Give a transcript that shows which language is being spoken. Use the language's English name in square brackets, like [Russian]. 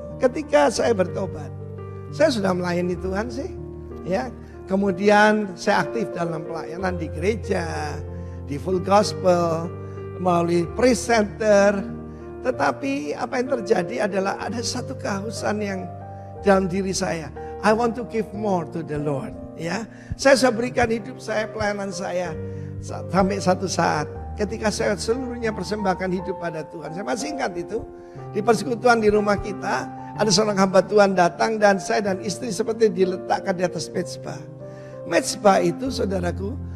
[Indonesian] Ketika saya bertobat, saya sudah melayani Tuhan sih, ya. Kemudian saya aktif dalam pelayanan di gereja, di full gospel, melalui praise center. Tetapi apa yang terjadi adalah ada satu kehausan yang dalam diri saya. [English] I want to give more to the Lord, ya. [Indonesian] Saya sudah berikan hidup saya, pelayanan saya sampai satu saat. Ketika saya seluruhnya persembahkan hidup pada Tuhan. Saya masih ingat itu. Di persekutuan di rumah kita. Ada seorang hamba Tuhan datang. Dan saya dan istri seperti diletakkan di atas mezbah. Mezbah itu saudaraku.